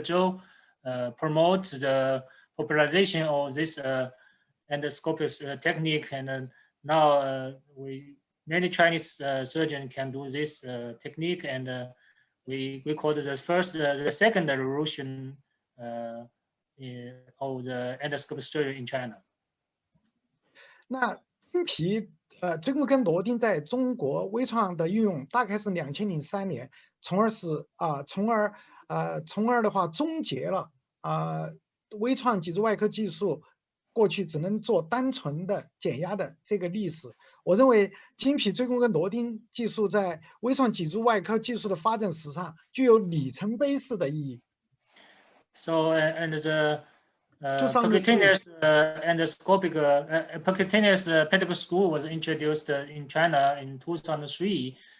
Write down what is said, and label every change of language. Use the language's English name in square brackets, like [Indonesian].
[English] Zhou promotes the popularization of this endoscopic technique. And now many Chinese surgeons can do this technique. And we call it the second revolution of the endoscopic surgery in China. [Chinese] 那真皮椎骨根螺钉在中国微创的运用大概是2003年，从而的话终结了微创脊柱外科技术过去只能做单纯的减压的这个历史。我认为经皮椎弓跟螺钉技术在微创脊柱外科技术的发展史上具有里程碑式的意义。 [English] So and the percutaneous endoscopic percutaneous pedicle screw was introduced in China in 2003.